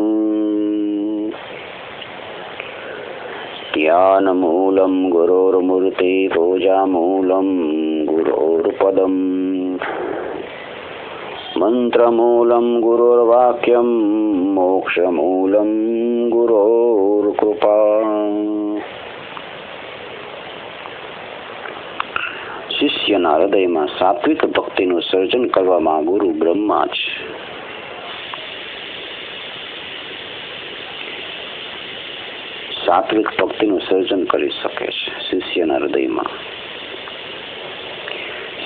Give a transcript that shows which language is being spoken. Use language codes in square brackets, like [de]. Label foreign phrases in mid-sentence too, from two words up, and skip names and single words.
[sa] ज्ञानमूलं गुरोर्मूर्ति पूजामूलं गुरोर्पदं मंत्रमूलं गुरोर्वाक्यं मोक्षमूलं गुरोर्कृपा. [gu] શિષ્યના હૃદયમાં સાત્વિક ભક્તિનું સર્જન કરવામાં ગુરુ બ્રહ્મા છે. સાત્વિક ભક્તિનું સર્જન કરી શકે છે શિષ્યના હૃદયમાં.